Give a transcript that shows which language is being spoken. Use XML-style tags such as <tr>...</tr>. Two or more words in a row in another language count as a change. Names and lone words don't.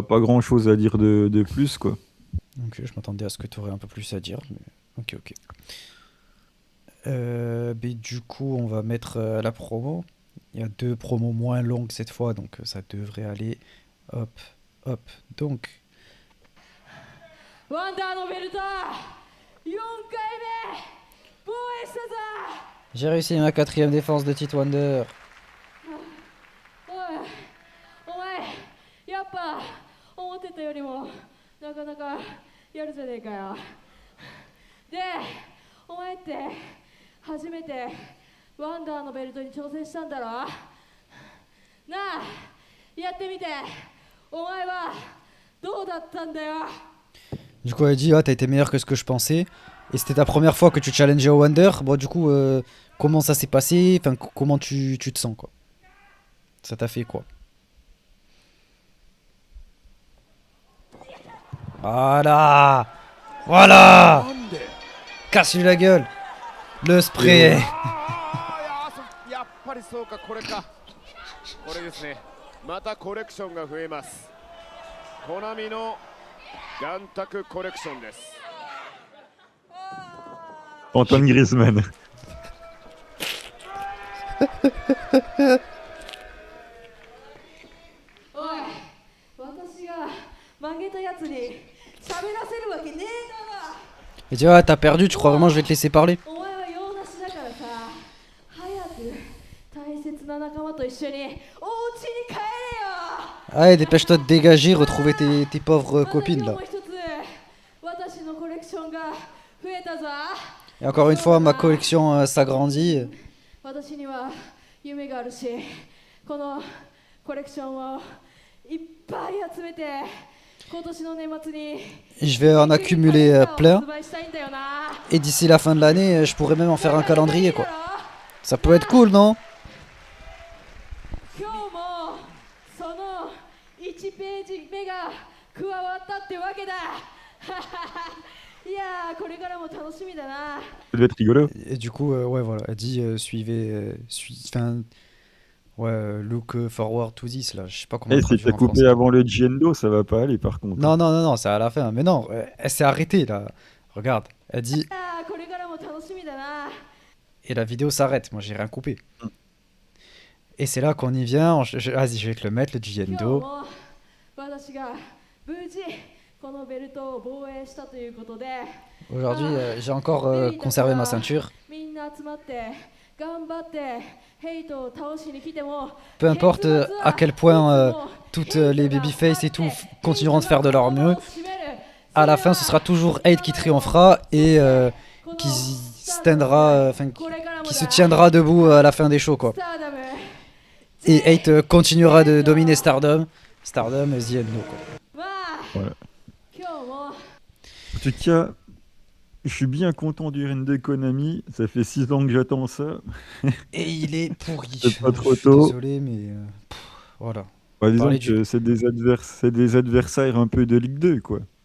<fr>bah, pas grand-chose à dire de plus, quoi. ok, je m'attendais à ce que tu aurais un peu plus à dire, mais ok. Mais du coup, on va mettre la promo. Il y a 2 promos moins longues cette fois, donc ça devrait aller. Hop, hop. Donc,</fr> <ja>ワンダーのベルト4回目防衛したぞ</ja> <fr>j'ai réussi ma 4ème défense de Tite Wonder.</fr> <ja>おいお前やっぱ思ってたよりもなかなかやるじゃねえかよでお前って初めてワンダーのベルトに挑戦したんだろなあやってみてお前はどうだったんだよ</ja> <fr>Du coup, elle dit, ah, t'as été meilleur que ce que je pensais. Et c'était ta première fois que tu challengeais au Wonder. Bon, du coup, comment ça s'est passé? Enfin, comment tu te sens, quoi? Ça t'a fait quoi? Voilà! Voilà! Casse-lui la gueule! Le spray!</fr> <ja>やっぱりそうか、これか。これですね。またコレクションが増えます。コナミのガンタクコレクションです。 Antoine Griezmann. おい私が曲げたやつに喋らせるわけねえだろ</ja> <fr>Elle dit, ah, t'as perdu, tu crois vraiment que je vais te laisser parler?</fr> <ja>お前は用なしだからさ早く大切な仲間と一緒にお家に帰れよ</ja> <fr>Allez, dépêche-toi de dégager, retrouver tes pauvres copines,</fr> <ja>私</ja> <fr>là.</fr> <ja>もう一つ私のコレクションが増えたぞ</ja> <fr>Et encore une fois, ma collection s'agrandit.</fr> <ja>私には夢があるしこのコレクションをいっぱい集めて今年の年末に</ja> <fr>Je vais en accumuler plein.</fr> <ja>発売したいんだよな</ja> <fr>Et d'ici la fin de l'année, je pourrais même en faire un calendrier, quoi. Ça peut être cool, non? 今日もその1ページ目が加わったってわけだいやーこれからも楽しみだな Ça doit être rigolo. Et du coup, ouais, voilà, elle dit suivez, enfin, ouais,</fr> <en>look forward to this,</en> <fr>là, je sais pas comment Eh, le si traduire t'as en coupé français. avant le Giendo, ça va pas aller, par contre. Non, c'est à la fin, mais non, elle s'est arrêtée, là. Regarde, elle dit,</fr> <ja>いやーこれからも楽しみだな</ja> <fr>et la vidéo s'arrête, moi j'ai rien coupé. Et c'est là qu'on y vient, vas-y, je vais te le mettre, le</fr> <ja>今日</ja> <fr>Giendo.</fr> <ja>も私が無事このベルトを防衛したということで</ja> <fr>Aujourd'hui, j'ai encore conservé ma ceinture.</fr> <ja>みんな集まって頑張ってヘイトを倒しに来ても</ja> <fr>Peu importe à quel point toutes les babyface et tout continueront de faire de leur mieux. à la fin, ce sera toujours 8 qui triomphera et qui standra, qui se tiendra debout à la fin des shows, quoi. Et 8 continuera de dominer Stardom.</fr> <en>Stardom, the end,</en> <fr>quoi. Voilà. En tout cas, je suis bien content du règne de Konami. Ça fait 6 ans que j'attends ça. Et il est pourri. C'est pas trop Je suis tôt. désolé, mais voilà. Disons que c'est des adversaires un peu de Ligue 2, quoi.</fr>